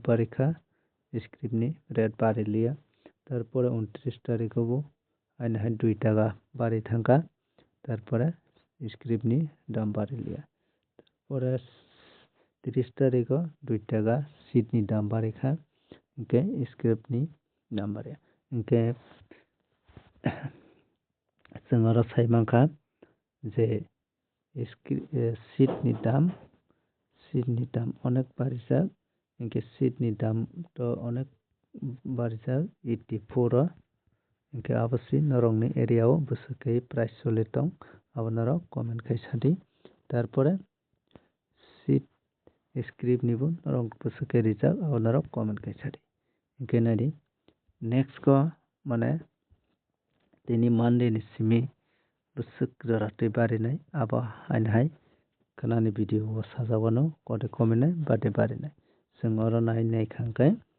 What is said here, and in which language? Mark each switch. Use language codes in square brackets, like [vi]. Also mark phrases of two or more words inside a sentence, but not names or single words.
[brx] बारिखा स्क्रिप्ट नि रेट बारि लिया तारपरे 29 तारिख को आइना 2 टाका बारि थांगा तारपरे स्क्रिप्ट नि दाम बारि लिया तारपरे 30 तारिख 2 टाका सीट नि दाम बारिखा [en] OK script [brx] नि दाम बारि ओके जों साइमांखा जे सीट नि दाम अनेक बारिजाक इनके सीट नि दाम तो अनेक बारिजाक 84 इनके आबसी नरंगनि एरिया बुसुकै प्राइस चले दं अब नर कमेंट खाय सादि तारपरे सीट स्क्रिप्ट निबो नरंग बुसुकै रिजाक अब नर कमेंट खाय सादि इनके नादि नेक्स्ट को माने दिनै मानडे नि सिमी बुसुक जरातै बारिनाय अब आइनहाय खानानि भिडिअ साजावनो कदे कमेन्ट बादे बारिनाय जों अरो नायनाय खांखाय